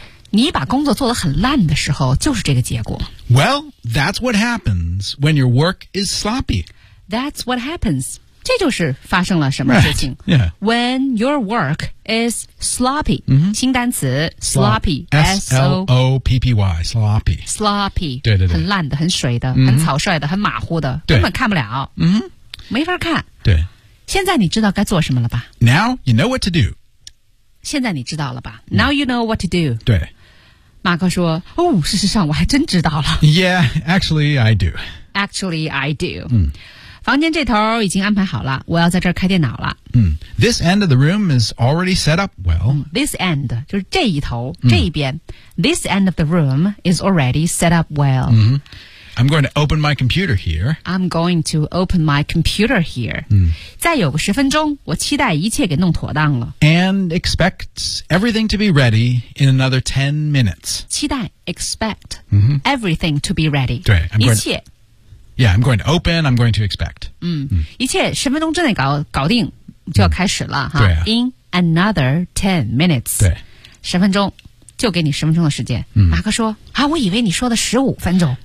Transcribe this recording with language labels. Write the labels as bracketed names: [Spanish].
[Chinese] 你把工作做得很烂的时候就是这个结果。 [English] Well, that's what happens when your work is sloppy. That's what happens. [Chinese] 这就是发生了什么事情。 [English] Right. Yeah. When your work is sloppy,、 mm-hmm. [Chinese] 新单词 sloppy, [English] S-L-O-P-P-Y, sloppy. Sloppy. [Chinese] 对对对。很烂的，很水的、mm-hmm. 很草率的，很马虎的，根本看不了。嗯、mm-hmm. 没法看。对。现在你知道该做什么了吧 [English] ?Now you know what to do. [Chinese] 现在你知道了吧 [English] ?Now you know what to do. [Chinese] 对。马克说哦事实上我还真知道了。 [English] Yeah, actually I do. Actually I do.、嗯 [Chinese] 房间这头已经安排好了，我要在这儿开电脑了。 [English] This end of the room is already set up well. [Chinese] This end, 就是这一头、这一边。 [English] This end of the room is already set up well.、 Mm-hmm. I'm going to open my computer here. I'm going to open my computer here.、 [Chinese] 再有个十分钟，我期待一切给弄妥当了。 [English] And expect everything to be ready in another 10 minutes. [Chinese] 期待 expect、 mm-hmm. [English] everything to be ready. [Chinese] 对一切。 [English] Yeah, I'm going to open, I'm going to expect. [Chinese] 一切十分钟之内搞定就要开始了、哈。对、啊。 [English] In another 10 minutes. [Chinese] 对。十分钟就给你十分钟的时间。马克说啊我以为你说的十五分钟。